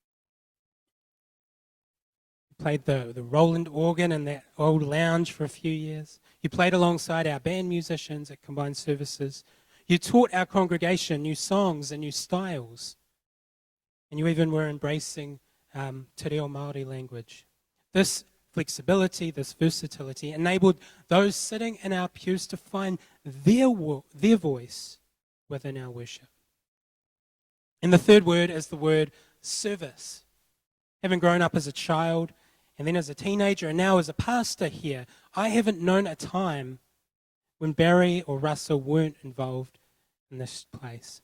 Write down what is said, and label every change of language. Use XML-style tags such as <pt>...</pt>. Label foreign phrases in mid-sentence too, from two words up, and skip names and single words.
<en>You played the Roland organ in that old lounge for a few years. You played alongside our band musicians at combined services. You taught our congregation new songs and new styles. And you even were embracing te reo Māori language. This flexibility, this versatility enabled those sitting in our pews to find their voice within our worship. And the third word is the word service. Having grown up as a child and then as a teenager and now as a pastor here, I haven't known a time when Barry or Russell weren't involved in this place.</en>